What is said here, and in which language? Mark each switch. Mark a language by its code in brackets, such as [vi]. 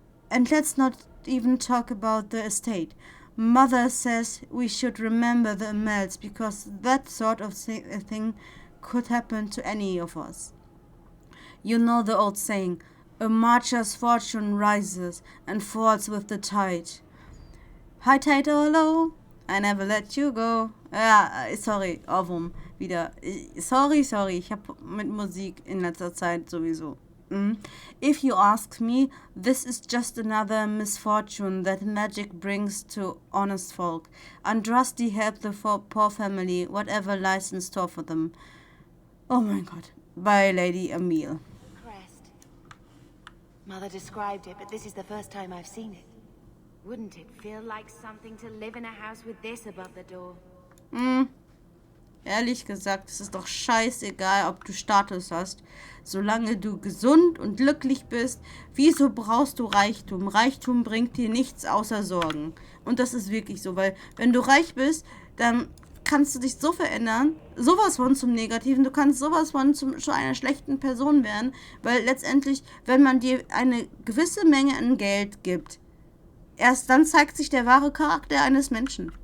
[en] And let's not even talk about the estate. Mother says we should remember the Amells because that sort of thing could happen to any of us. You know the old saying, a marcher's fortune rises and falls with the tide. High tide or low, I never let you go. [de] Ja, sorry, Ohrwurm wieder. Sorry, ich habe mit Musik in letzter Zeit sowieso. [en] If you ask me, this is just another misfortune that magic brings to honest folk. Andraste helped the poor family, whatever lies in store for them. Oh my God. By Lady Emile. Crest. Mother described it, but this is the first time I've seen it. Wouldn't it feel like something to live in a house with this above the door? [de] Ehrlich gesagt, es ist doch scheißegal, ob du Status hast. Solange du gesund und glücklich bist, wieso brauchst du Reichtum? Reichtum bringt dir nichts außer Sorgen. Und das ist wirklich so, weil wenn du reich bist, dann kannst du dich so verändern, sowas von zum Negativen, du kannst sowas von zu einer schlechten Person werden, weil letztendlich, wenn man dir eine gewisse Menge an Geld gibt, erst dann zeigt sich der wahre Charakter eines Menschen.